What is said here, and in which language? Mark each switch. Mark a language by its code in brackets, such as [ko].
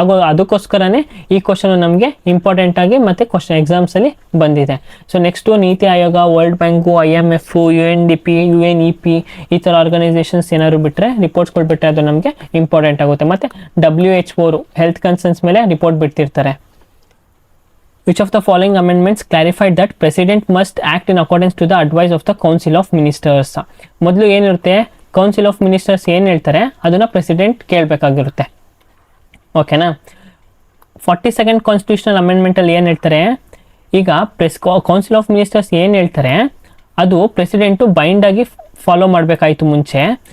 [kn] ಅದಕ್ಕೋಸ್ಕರನೇ ಈ ಕ್ವಶನ್ ನಮಗೆ ಇಂಪಾರ್ಟೆಂಟ್ ಆಗಿ ಮತ್ತು ಎಕ್ಸಾಮ್ಸಲ್ಲಿ ಬಂದಿದೆ. Next NITI Aayog, world bank, IMF, UNDP, UNEP ಈ ಥರ ಆರ್ಗನೈಸೇಷನ್ಸ್ ಏನಾದ್ರು ಬಿಟ್ಟರೆ, ರಿಪೋರ್ಟ್ಸ್ಗಳು ಬಿಟ್ಟರೆ ಅದು ನಮಗೆ ಇಂಪಾರ್ಟೆಂಟ್ ಆಗುತ್ತೆ. ಮತ್ತು WHO ಹೆಲ್ತ್ ಕನ್ಸರ್ನ್ಸ್ ಮೇಲೆ report ಬಿಡ್ತಿರ್ತಾರೆ. [en] Which of the following amendments clarified that President must act in accordance to the advice of the Council of Ministers? [kn] ಮೊದಲು ಏನಿರುತ್ತೆ, ಕೌನ್ಸಿಲ್ ಆಫ್ ಮಿನಿಸ್ಟರ್ಸ್ ಏನು ಹೇಳ್ತಾರೆ ಅದನ್ನು ಪ್ರೆಸಿಡೆಂಟ್ ಕೇಳಬೇಕಾಗಿರುತ್ತೆ ಓಕೆನಾ. 42nd ಕಾನ್ಸ್ಟಿಟ್ಯೂಷನಲ್ ಅಮೆಂಡ್ಮೆಂಟಲ್ಲಿ ಏನು ಹೇಳ್ತಾರೆ, ಈಗ ಕೌನ್ಸಿಲ್ ಆಫ್ ಮಿನಿಸ್ಟರ್ಸ್ ಏನು ಹೇಳ್ತಾರೆ ಅದು ಪ್ರೆಸಿಡೆಂಟು ಬೈಂಡ್ ಆಗಿ ಫಾಲೋ ಮಾಡಬೇಕಾಯಿತು ಮುಂಚೆ.